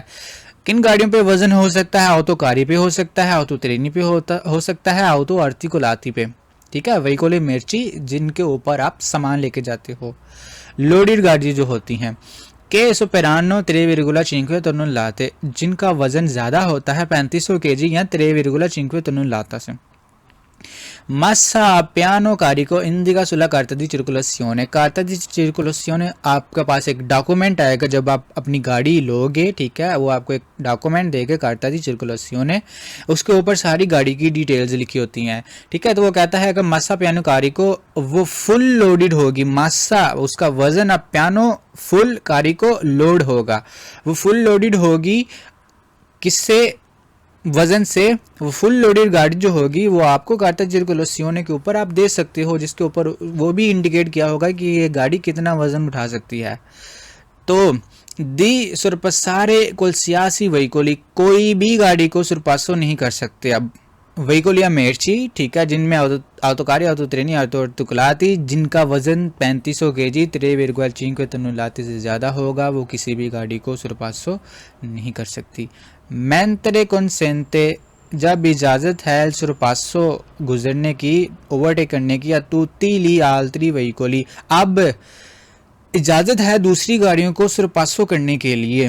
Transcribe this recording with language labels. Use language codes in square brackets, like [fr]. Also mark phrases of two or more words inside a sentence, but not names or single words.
[hi] किन गाड़ियों पे वजन हो सकता है? ऑटोकारी पे हो सकता है, ऑटो ट्रेनी पे हो सकता है, ऑटो आर्टिकुलाती पे, ठीक है, [it] veicoli merci [hi] जिनके ऊपर आप सामान लेके जाते हो। लोडेड गाड़ी जो होती हैं के सुपेरानो 3,5 टन जिनका वजन ज्यादा होता है 3500 kg या 3,5 टन से। [it] Massa piano carico indica sulla carta di circolazione। carta di circolazione [hi] आपके पास एक डॉक्यूमेंट आएगा जब आप अपनी गाड़ी लोगे, ठीक है, वो आपको एक डॉक्यूमेंट देगा [it] carta di circolazione, [hi] उसके ऊपर सारी गाड़ी की डिटेल्स लिखी होती हैं, ठीक है। तो वो कहता है कि [it] massa pieno carico [hi] वो फुल लोडेड होगी, मासा उसका वजन, अब पियानो फुल कारिको लोड होगा, वो फुल लोडेड होगी किससे? वजन से। वो फुल लोडेड गाड़ी जो होगी वो आपको [it] carta circolazione [hi] के ऊपर आप दे सकते हो, जिसके ऊपर वो भी इंडिकेट किया होगा कि ये गाड़ी कितना वजन उठा सकती है। [it] तो di sorpassare qualsiasi veicoli, [hi] कोई भी गाड़ी को सुरपासो नहीं कर सकते। अब वेहिकोल या मेर्ची, ठीक है, जिनमें ऑटोकारी, ऑटो ट्रेनी, ऑटो आर्टिकुलाती जिनका वजन 3500 kg 3,5 टन से ज़्यादा होगा, वो किसी भी गाड़ी को सुरपासो नहीं कर सकती। [it] mentre consente, [hi] जब इजाज़त है सुरपासो गुजरने की, ओवरटेक करने की, या [it] tutti gli altri veicoli, [hi] अब इजाज़त है दूसरी गाड़ियों को सुरपासो करने के लिए।